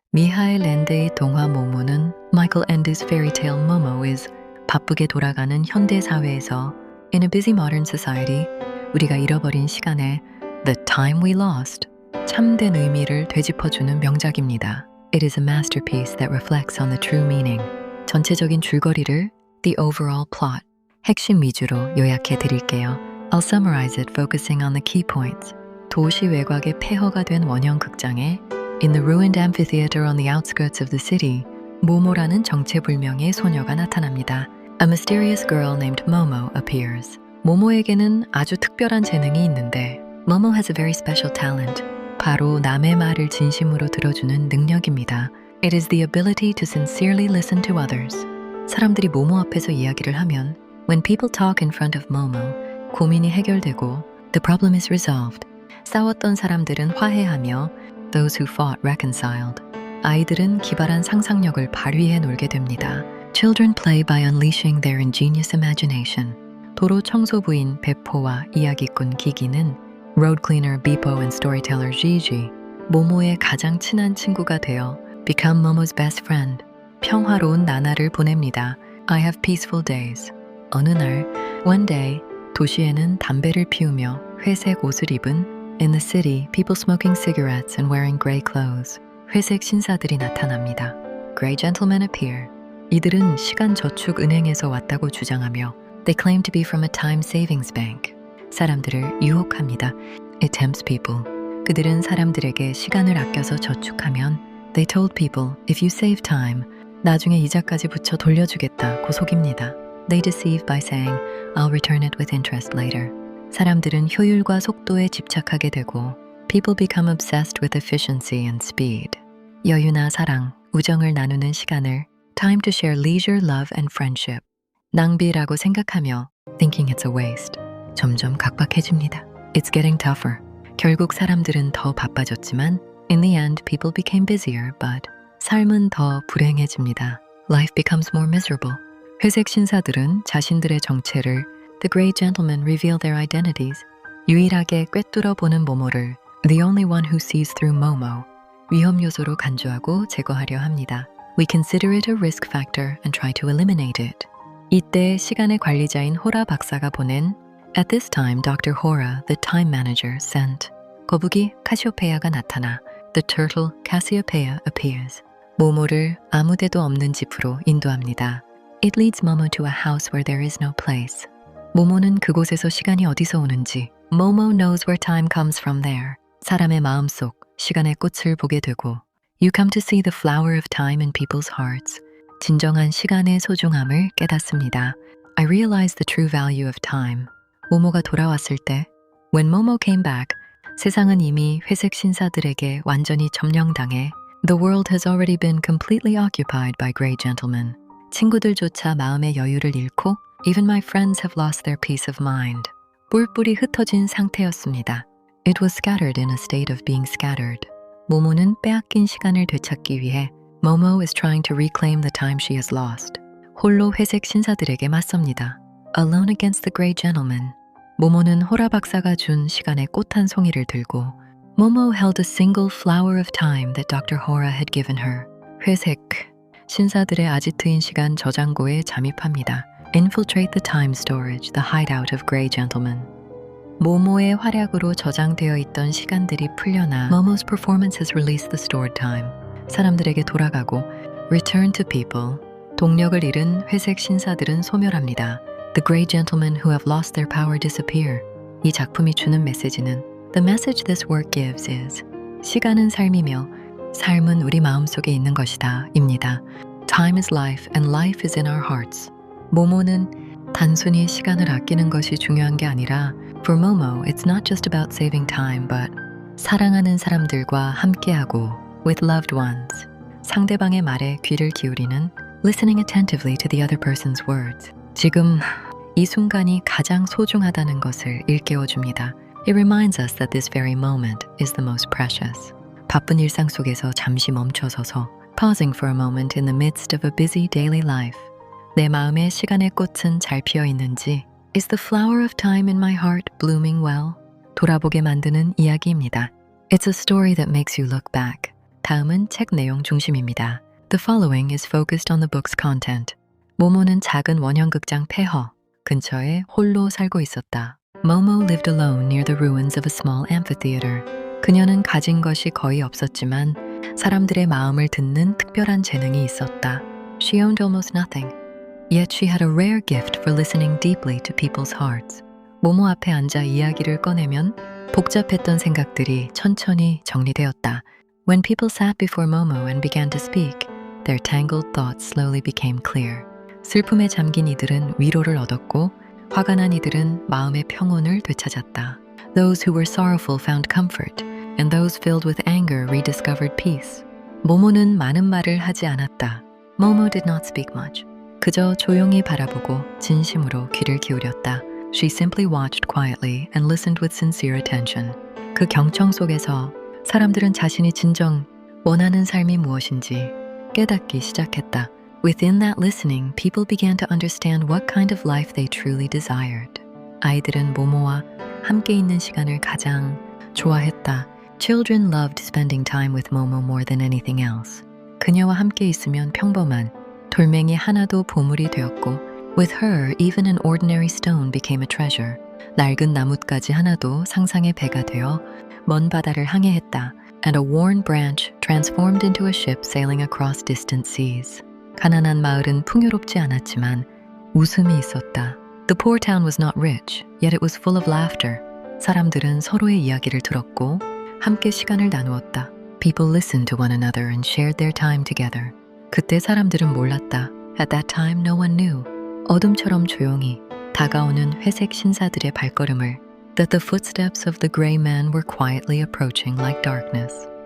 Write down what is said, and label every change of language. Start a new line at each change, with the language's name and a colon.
Korean: 미하엘 랜드의 동화 모모는
English: Michael Ende's fairy tale Momo is
Korean: 바쁘게 돌아가는 현대 사회에서
English: In a busy modern society
Korean: 우리가 잃어버린 시간에
English: The time we lost
Korean: 참된 의미를 되짚어주는 명작입니다.
English: It is a masterpiece that reflects on the true meaning.
Korean: 전체적인 줄거리를
English: The overall plot
Korean: 핵심 위주로 요약해 드릴게요.
English: I'll summarize it focusing on the key points.
Korean: 도시 외곽의 폐허가 된 원형 극장에
English: In the ruined amphitheater on the outskirts of the city,
Korean: 모모라는 정체불명의 소녀가 나타납니다.
English: A mysterious girl named Momo appears.
Korean: 모모에게는 아주 특별한 재능이 있는데
English: Momo has a very special talent.
Korean: 바로 남의 말을 진심으로 들어주는 능력입니다.
English: It is the ability to sincerely listen to others.
Korean: 사람들이 모모 앞에서 이야기를 하면
English: When people talk in front of Momo,
Korean: 고민이 해결되고
English: The problem is resolved.
Korean: 싸웠던 사람들은 화해하며
English: Those who fought reconciled.
Korean: 아이들은 기발한 상상력을 발휘해 놀게 됩니다.
English: Children play by unleashing their ingenious imagination.
Korean: 도로 청소부인 베포와 이야기꾼 기기는
English: road cleaner Beepo and storyteller Gigi,
Korean: 모모의 가장 친한 친구가 되어
English: become Momo's best friend.
Korean: 평화로운 나날을 보냅니다.
English: I have peaceful days.
Korean: 어느 날,
English: one day,
Korean: 도시에는 담배를 피우며 회색 옷을 입은
English: In the city, people smoking cigarettes and wearing gray clothes.
Korean: 회색 신사들이 나타납니다.
English: Gray gentlemen appear.
Korean: 이들은 시간 저축 은행에서 왔다고 주장하며
English: They claim to be from a time savings bank.
Korean: 사람들을 유혹합니다.
English: It tempts people.
Korean: 그들은 사람들에게 시간을 아껴서 저축하면
English: They told people, if you save time,
Korean: 나중에 이자까지 붙여 돌려주겠다고 속입니다.
English: They deceive by saying, I'll return it with interest later.
Korean: 사람들은 효율과 속도에 집착하게 되고
English: People become obsessed with efficiency and speed.
Korean: 여유나 사랑, 우정을 나누는 시간을
English: Time to share leisure, love and friendship.
Korean: 낭비라고 생각하며
English: Thinking it's a waste.
Korean: 점점 각박해집니다.
English: It's getting tougher.
Korean: 결국 사람들은 더 바빠졌지만
English: In the end, people became busier, but
Korean: 삶은 더 불행해집니다.
English: Life becomes more miserable.
Korean: 회색 신사들은 자신들의 정체를
English: The Grey Gentlemen reveal their identities.
Korean: 유일하게 꿰뚫어 보는 모모를
English: The only one who sees through Momo.
Korean: 위험 요소로 간주하고 제거하려 합니다.
English: We consider it a risk factor and try to eliminate it.
Korean: 이때 시간의 관리자인 호라 박사가 보낸
English: At this time, Dr. Hora, the time manager, sent.
Korean: 거북이 카시오페아가 나타나
English: The turtle Cassiopeia appears.
Korean: 모모를 아무데도 없는 집으로 인도합니다.
English: It leads Momo to a house where there is no place.
Korean: 모모는 그곳에서 시간이 어디서 오는지
English: Momo knows where time comes from there.
Korean: 사람의 마음속 시간의 꽃을 보게 되고
English: You come to see the flower of time in people's hearts.
Korean: 진정한 시간의 소중함을 깨닫습니다.
English: I realize the true value of time.
Korean: 모모가 돌아왔을 때
English: When Momo came back,
Korean: 세상은 이미 회색 신사들에게 완전히 점령당해
English: The world has already been completely occupied by gray gentlemen.
Korean: 친구들조차 마음의 여유를 잃고
English: Even my friends have lost their peace of mind.
Korean: 뿔뿔이 흩어진 상태였습니다.
English: It was scattered in a state of being scattered.
Korean: 모모는 빼앗긴 시간을 되찾기 위해
English: Momo is trying to reclaim the time she has lost.
Korean: 홀로 회색 신사들에게 맞섭니다.
English: Alone against the gray gentleman.
Korean: 모모는 호라 박사가 준 시간의 꽃 한 송이를 들고
English: Momo held a single flower of time that Dr. Hora had given her.
Korean: 회색 신사들의 아지트인 시간 저장고에 잠입합니다.
English: Infiltrate the time storage, the hideout of gray gentlemen.
Korean: 모모의 활약으로 저장되어 있던 시간들이 풀려나
English: Momo's performance has released the stored time.
Korean: 사람들에게 돌아가고
English: Return to people.
Korean: 동력을 잃은 회색 신사들은 소멸합니다.
English: The gray gentlemen who have lost their power disappear.
Korean: 이 작품이 주는 메시지는
English: The message this work gives is
Korean: 시간은 삶이며 삶은 우리 마음속에 있는 것이다 입니다.
English: Time is life and life is in our hearts.
Korean: 모모는 단순히 시간을 아끼는 것이 중요한 게 아니라
English: For Momo, it's not just about saving time, but
Korean: 사랑하는 사람들과 함께하고
English: with loved ones.
Korean: 상대방의 말에 귀를 기울이는
English: listening attentively to the other person's words.
Korean: 지금 이 순간이 가장 소중하다는 것을 일깨워줍니다.
English: It reminds us that this very moment is the most precious.
Korean: 바쁜 일상 속에서 잠시 멈춰서서
English: pausing for a moment in the midst of a busy daily life.
Korean: 내 마음에 시간의 꽃은 잘 피어 있는지
English: Is the flower of time in my heart blooming well?
Korean: 돌아보게 만드는 이야기입니다.
English: It's a story that makes you look back.
Korean: 다음은 책 내용 중심입니다.
English: The following is focused on the book's content.
Korean: 모모는 작은 원형극장 폐허 근처에 홀로 살고 있었다.
English: Momo lived alone near the ruins of a small amphitheater.
Korean: 그녀는 가진 것이 거의 없었지만 사람들의 마음을 듣는 특별한 재능이 있었다.
English: She owned almost nothing. Yet she had a rare gift for listening deeply to people's hearts.
Korean: 모모 앞에 앉아 이야기를 꺼내면 복잡했던 생각들이 천천히 정리되었다.
English: When people sat before Momo and began to speak, their tangled thoughts slowly became clear.
Korean: 슬픔에 잠긴 이들은 위로를 얻었고 화가 난 이들은 마음의 평온을 되찾았다.
English: Those who were sorrowful found comfort, and those filled with anger rediscovered peace.
Korean: 모모는 많은 말을 하지 않았다.
English: Momo did not speak much.
Korean: 그저 조용히 바라보고 진심으로 귀를 기울였다.
English: She simply watched quietly and listened with sincere attention.
Korean: 그 경청 속에서 사람들은 자신이 진정 원하는 삶이 무엇인지 깨닫기 시작했다.
English: Within that listening, people began to understand what kind of life they truly desired.
Korean: 아이들은 모모와 함께 있는 시간을 가장 좋아했다.
English: Children loved spending time with Momo more than anything else.
Korean: 그녀와 함께 있으면 평범한 돌멩이 하나도 보물이 되었고
English: With her, even an ordinary stone became a treasure.
Korean: 낡은 나뭇가지 하나도 상상의 배가 되어 먼 바다를 항해했다.
English: And a worn branch transformed into a ship sailing across distant seas.
Korean: 가난한 마을은 풍요롭지 않았지만 웃음이 있었다.
English: The poor town was not rich, yet it was full of laughter.
Korean: 사람들은 서로의 이야기를 들었고 함께 시간을 나누었다.
English: People listened to one another and shared their time together.
Korean: 그때 사람들은 몰랐다.
English: At that time, no one knew.
Korean: 어둠처럼 조용히 다가오는 회색 신사들의 발걸음을
English: that the footsteps of the gray men were quietly approaching like darkness.